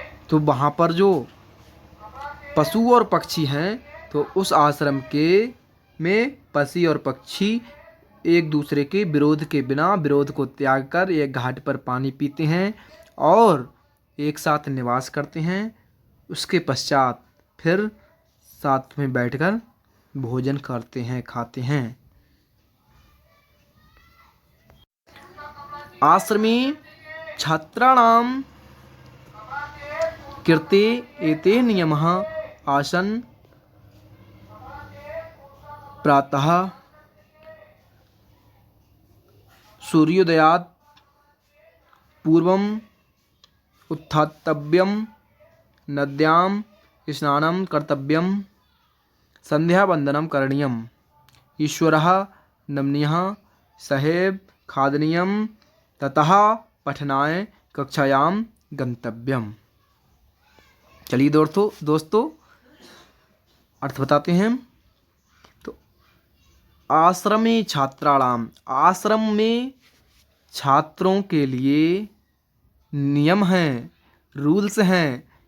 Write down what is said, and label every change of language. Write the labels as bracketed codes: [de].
[hi] तो वहाँ पर जो पशु और पक्षी हैं, तो उस आश्रम के में पक्षी और पक्षी एक दूसरे के विरोध के बिना, विरोध को त्याग कर एक घाट पर पानी पीते हैं और एक साथ निवास करते हैं। उसके पश्चात फिर साथ में बैठकर भोजन करते हैं, खाते हैं। [sa] आश्रमे छात्राणां कृते एते नियमः आसन् प्रातः सूर्योदयात् पूर्वम् उत्थातव्यं, नद्यां स्नानं कर्तव्यं, संध्यावन्दनं करणीयम्, ईश्वरः नमनीयः सहैव खादनीयं, ततः पठनाय कक्षायां गंतव्यम। [hi] चलिए दोस्तों अर्थ बताते हैं। तो [sa] आश्रमे छात्राणाम, [hi] आश्रम में छात्रों के लिए नियम हैं, रूल्स हैं।